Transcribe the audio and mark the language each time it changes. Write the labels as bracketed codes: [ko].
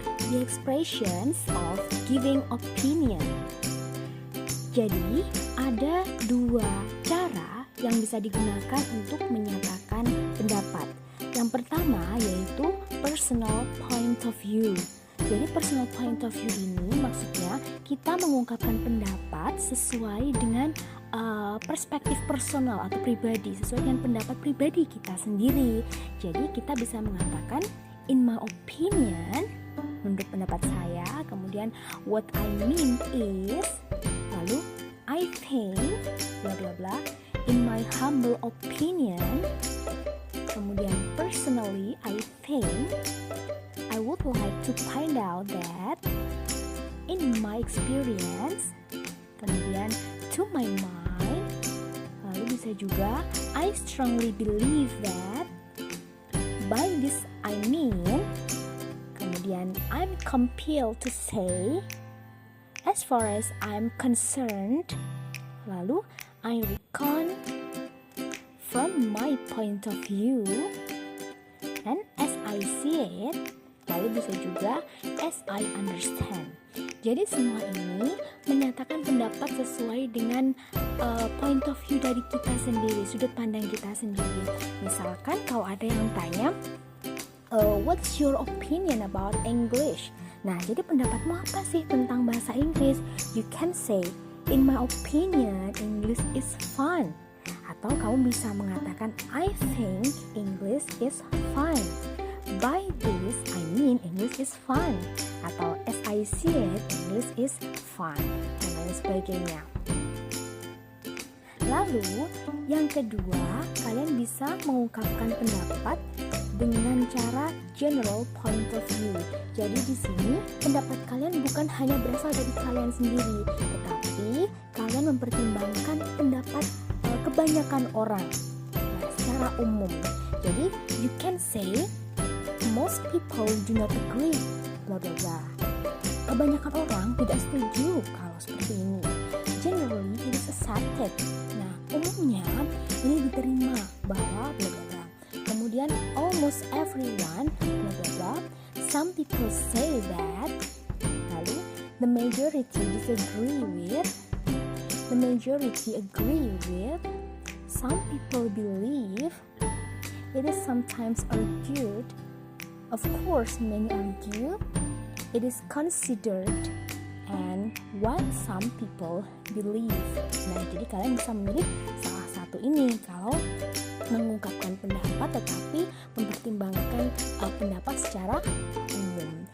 [en] The expressions of giving opinion. [id] Jadi, ada dua cara yang bisa digunakan untuk menyatakan pendapat. Yang pertama yaitu personal point of view. Jadi personal point of view ini maksudnya kita mengungkapkan pendapat sesuai dengan perspektif personal atau pribadi, sesuai dengan pendapat pribadi kita sendiri. Jadi kita bisa mengatakan [en] in my opinion, [id] menurut pendapat saya, kemudian [en] what I mean is, [id] lalu [en] I think, bla bla bla, in my humble opinion, [id] kemudian [en] personally I think, I would like to find out that in my experience, [id] kemudian [en] to my mind, [id] lalu [en] bisa juga I strongly believe that, by this I mean, [id] kemudian [en] I'm compelled to say, as far as I'm concerned, [id] lalu [en] I reckon from my point of view, and as I see it, [id] lalu bisa juga [en] as I understand. [id] Jadi semua ini menyatakan pendapat sesuai dengan point of view dari kita sendiri, sudut pandang kita sendiri. Misalkan kalau ada yang tanya, [en] what's your opinion about English? [id] Nah, jadi pendapatmu apa sih tentang bahasa Inggris? [en] You can say, in my opinion, English is fun. Atau kamu bisa mengatakan, I think English is fun. By this, I mean English is fun. [id] Atau [en] as I see it, English is fun. [id] Dan lain sebagainya. Lalu, yang kedua, kalian bisa mengungkapkan pendapat dengan cara general point of view. Jadi di sini pendapat kalian bukan hanya berasal dari kalian sendiri, tetapi kalian mempertimbangkan pendapat kebanyakan orang secara umum. Jadi [en] you can say most people do not agree, bla bla bla. [id] Kebanyakan orang tidak setuju kalau seperti ini. [en] Generally it is accepted. [id] Nah, umumnya ini diterima bahwa bla bla bla. Kemudian [en] almost everyone, bla bla bla. Some people say that. [id] Lalu [en] the majority disagree with. The majority agree with. Some people believe. It is sometimes argued. Of course, many argue. It is considered. And what some people believe. [id] Nah, jadi kalian bisa memilih salah satu ini kalau mengungkapkan pendapat tetapi mempertimbangkan pendapat secara umum.